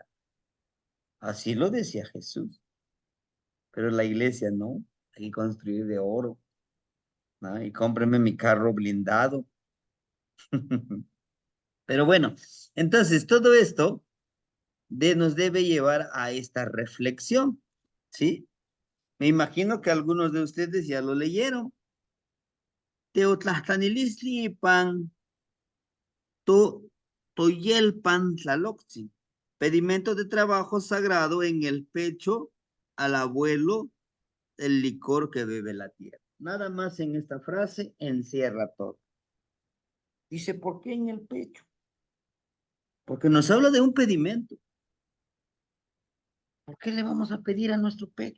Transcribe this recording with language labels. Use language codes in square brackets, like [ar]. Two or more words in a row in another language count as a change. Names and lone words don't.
[es] Así lo decía Jesús, pero la iglesia no, hay que construir de oro, ¿no? Y cómpreme mi carro blindado. Pero bueno, entonces todo esto nos debe llevar a esta reflexión, ¿sí? Me imagino que algunos de ustedes ya lo leyeron. [nah] Teotlastanilisli pan toyelpan tlaloxi. [es] Pedimento de trabajo sagrado en el pecho al abuelo, el licor que bebe la tierra. Nada más en esta frase encierra todo. Dice, ¿por qué en el pecho? Porque nos habla de un pedimento. ¿Por qué le vamos a pedir a nuestro pecho?